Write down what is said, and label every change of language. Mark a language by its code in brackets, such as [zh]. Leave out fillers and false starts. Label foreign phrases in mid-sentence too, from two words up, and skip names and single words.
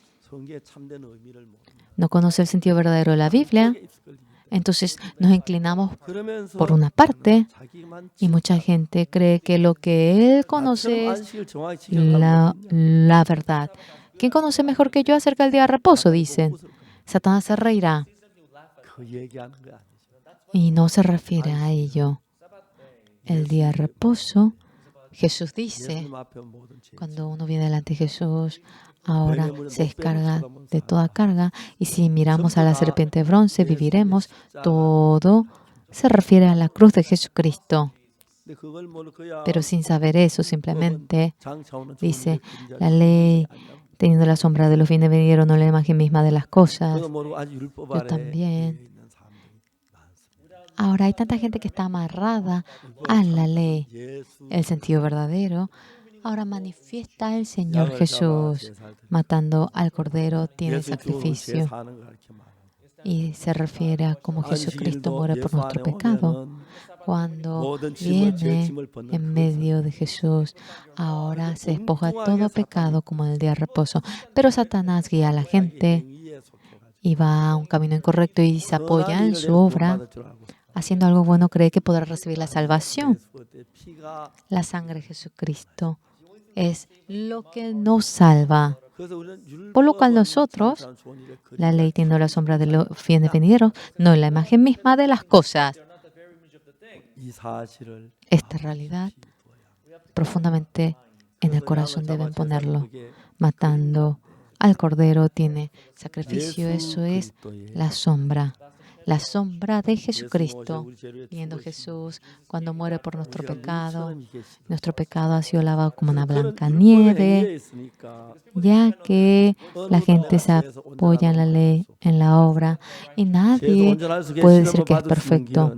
[es] No conoce el sentido verdadero de la Biblia, entonces nos inclinamos por una parte y mucha gente cree que lo que él conoce es la verdad. ¿Quién conoce mejor que yo acerca del día de reposo? Dicen. Satanás se reirá. Y no se refiere a ello. el día de reposo, Jesús dice, [ko] 예수님 앞에 모든 죄 [es] cuando uno viene delante de Jesús, ahora se descarga de toda carga. Y si miramos a la serpiente de bronce, viviremos. Todo se refiere a la cruz de Jesucristo. [ko] 근데 그걸 모르고야 [es] Pero sin saber eso, simplemente [ko] 장차오는 좋은 [es] dice, [ko] 일을 [es] la [ko] 그림자를 [es] ley, [ko] 안다고. [es] teniendo la sombra de los fines venideros, no la imagen misma de las cosas. [ko] 그거 모르고 아주 율법 [es] Yo [ko] 아래 [es] también. [ko] 있는 사람들이 많습니다. [es] Ahora hay tanta gente que está amarrada a la ley. [ko] 예수 [es] El sentido verdadero ahora manifiesta el Señor [ko] 양을 잡아 [es] Jesús. [ko] 제사를 드리고 [es] Matando al cordero tiene [ko] 예수 죽음으로 [es] sacrificio. [ko] 제사하는 걸 이렇게 말하고 [es] Y se refiere a cómo Jesucristo [ko] 안식일도 [es] muere por [ko] 예수 안에 [es] nuestro pecado. [ko] 오면은 [es] Cuando [ko] 모든 짐을 죄 [es] viene [ko] 짐을 벗는 [es] en [ko] 그 [es] medio de Jesús, ahora se despoja de todo pecado como en el día de reposo. Pero Satanás guía a la gente [ko] 행위에 속해가지고 [es] y va a un camino incorrecto y se apoya [ko] 선한 [es] en [ko] 일을 [es] su [ko] 내가 [es] obra. [ko] 구원받을 줄 알고 [es] Haciendo algo bueno, cree que podrá recibir la salvación. [ko] 예수 때 피가 [es] La sangre de Jesucristo es lo que nos salva. [ko] 그래서 우리는 [es] Por lo cual [ko] 율법은 [es] nosotros, [ko] 장차오는 좋은 일을 [es] la ley [ko] 그림자를 [es] teniendo la sombra de los fines venideros, no la imagen misma de las cosas. [ko] 이 사실을 [es] Esta realidad profundamente en el corazón deben ponerlo. Matando al cordero tiene sacrificio, eso es la sombra de Jesucristo. Viendo Jesús cuando muere por nuestro pecado ha sido lavado como una blanca nieve, ya que la gente se apoya en la ley, en la obra, y nadie puede decir que es perfecto.